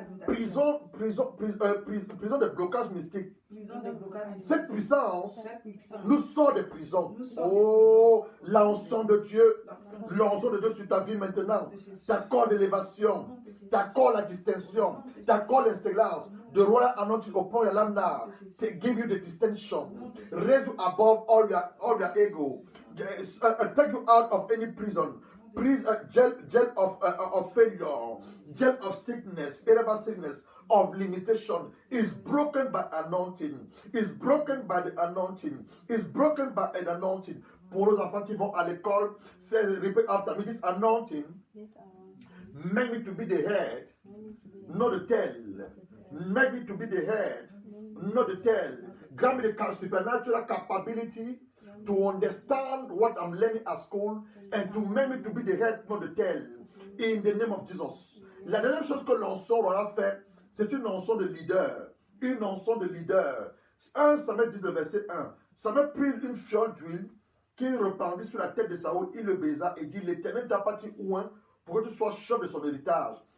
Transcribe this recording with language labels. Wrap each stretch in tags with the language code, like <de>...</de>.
<fr>Prison de blocage mystique. Cette puissance nous sort des prisons. Oh, l'onction de Dieu. L'onction de Dieu sur ta vie maintenant t'accorde l'élévation, t'accorde la distinction, t'accorde l'excellence.</fr> <en>The royal anointing upon your life now to give you the distinction, raise you above all your ego, take you out of any prison, jail of failure, jail of sickness, irreversible sickness, of limitation is broken by anointing, is broken by the anointing, is broken by an anointing.</en> <fr>Pour les enfants qui vont à l'école, c'est</fr> <en>repeat after me, this anointing make me to be the head, not the tail. Make me to be the head, not the tail. Grant me the supernatural capability to understand what I'm learning at school and to make me to be the head, not the tail. In the name of Jesus.</en> <fr>La deuxième chose que l'onction aura fait, c'est une onction de leader. Une onction de leader. 1 Samuel 10, verset 1. Samuel prit une fiole d'huile qu'il répandit sur la tête de Saoul, il le baisa et dit, l'Éternel t'a pas dit ouin pour que tu sois chef de son héritage.</fr>